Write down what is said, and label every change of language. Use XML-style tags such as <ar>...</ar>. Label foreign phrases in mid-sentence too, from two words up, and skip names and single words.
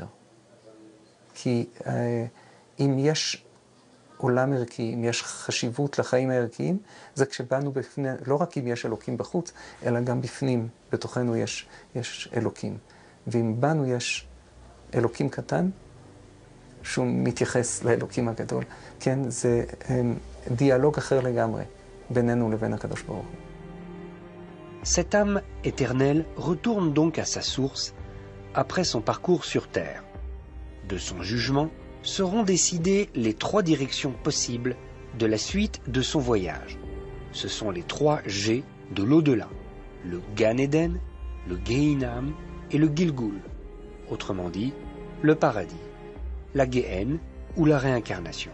<he>כי אם יש עולם ערכי, אם יש חשיבות לחיים הערכיים, זה כשבאנו בפני, לא רק אם יש אלוקים בחוץ, אלא גם בפנים, בתוכנו יש אלוקים. ואם בנו יש אלוקים קטן, שהוא מתייחס לאלוקים הגדול, כן, זה דיאלוג אחר לגמרי, בינינו לבין הקדוש ברוך הוא.</he> <fr>Cette âme éternelle retourne donc à sa source après son parcours sur terre. De son jugement seront décidées les 3 directions possibles de la suite de son voyage. Ce sont les 3 G de l'au-delà, le Gan Eden, le Gehinam et le Gilgul, autrement dit, le paradis, la Géhenne ou la réincarnation.</fr>